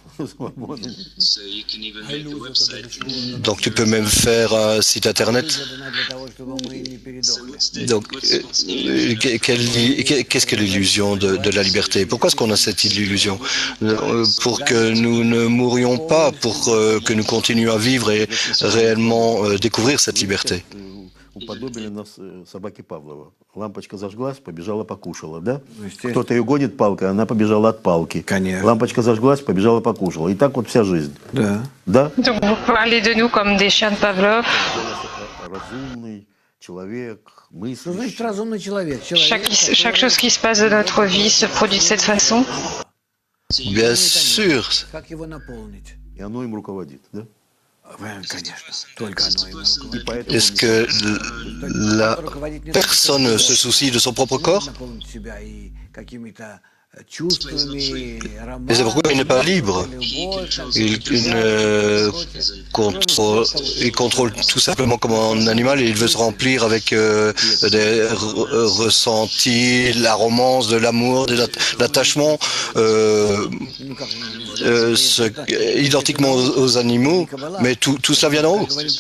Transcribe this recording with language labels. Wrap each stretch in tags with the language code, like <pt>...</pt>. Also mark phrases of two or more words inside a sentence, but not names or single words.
<fr>Donc tu peux même faire un site internet. Donc qu'est-ce que l'illusion de la liberté? Pourquoi est-ce qu'on a cette illusion? Pour que nous ne mourions pas, pour que nous continuions à vivre et réellement découvrir cette liberté.</fr> <ru>Уподобили нас собаке Павлова. Лампочка зажглась, побежала, покушала, да? Кто-то ее гонит палкой, она побежала от палки. Конечно. Лампочка зажглась, побежала, покушала. И так вот вся жизнь. Да. Да?</ru> <fr>Donc vous parlez de nous comme des chiens de Pavlov.</fr> <ru>Разумный человек, Что значит мыслящий. разумный человек?</ru> <fr>Chaque chose qui se passe de notre vie se produit de cette façon. Bien sûr.</fr> <ru>Как его наполнить? И оно им руководит, да? Конечно, только оно ему руководит. И поэтому</ru> <fr>Est-ce que la personne se soucie de son propre corps?</fr> <ru>Наполнить себя и какими-то чувствами,</ru> <fr>Et c'est pourquoi il n'est pas libre. Il contrôle tout simplement comme un animal et il veut se remplir avec des ressentis, la romance, de l'amour, de l'attachement, identiquement aux animaux, mais tout cela vient d'en haut.</fr>